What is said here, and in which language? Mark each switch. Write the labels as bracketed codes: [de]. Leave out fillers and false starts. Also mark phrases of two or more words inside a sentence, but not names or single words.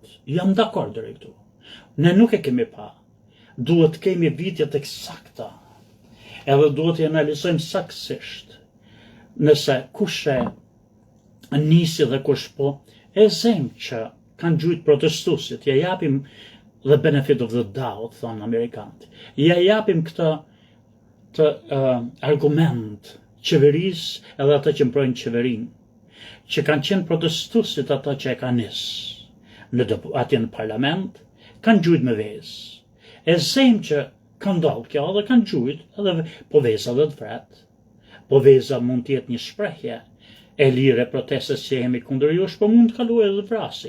[sq] Jam dakord deri këtu. Ne nuk e kemi pa. Duhet kemi vitjet eksakta, edhe duhet i analizojmë saktësisht. Nëse kush e nisi dhe kush po, e zem që kanë gjujt protestuesit, ja japim [en] the benefit of the doubt, [sq] thonë Amerikanët. Ja japim këtë argument qeverisë edhe ata që mbrojnë qeverinë, që kanë qenë protestuesit ata që e kanë atje në parlament, kanë gjujt me vezë. E zem që kanë ndodhur kjo dhe kanë gjujt, edhe po veza dhe të vret, po veza mund të jetë një shprehje e lire protestës që jemi kundër jush, po mund të kaluaj edhe vrasi.